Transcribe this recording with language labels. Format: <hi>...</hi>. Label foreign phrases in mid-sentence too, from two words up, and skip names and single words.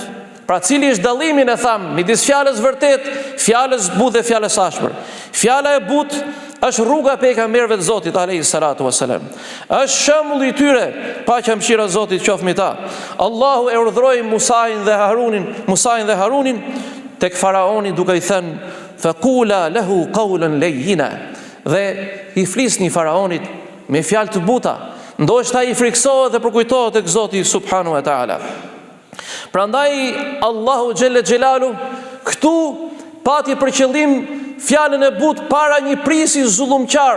<sq>Pra cili është dallimi, ne tham, midis fjalës vërtet, fjalës butë dhe fjalës ashpër. Fjala e butë është rruga e pejgamberëve të Zotit</sq> <ar>عليه الصلاة والسلام.</ar> <sq>Është shembulli i tyre, paqja mëshira e Zotit qoftë me ta. Allahu e urdhëroi Musain dhe Harunin tek faraoni duke i thënë:</sq> <ar>"فقولا له قولا لينا",</ar> <sq>dhe i flisni faraonit me fjalë të buta, ndoshta i friksohet dhe përkujtohet tek Zoti</sq> <ar>سبحانه وتعالى.</ar> <sq>Prandaj Allahu</sq> <ar>جل جلاله</ar> <sq>këtu pati për qëllim fjalën e butë para një prisi zullumqar.</sq>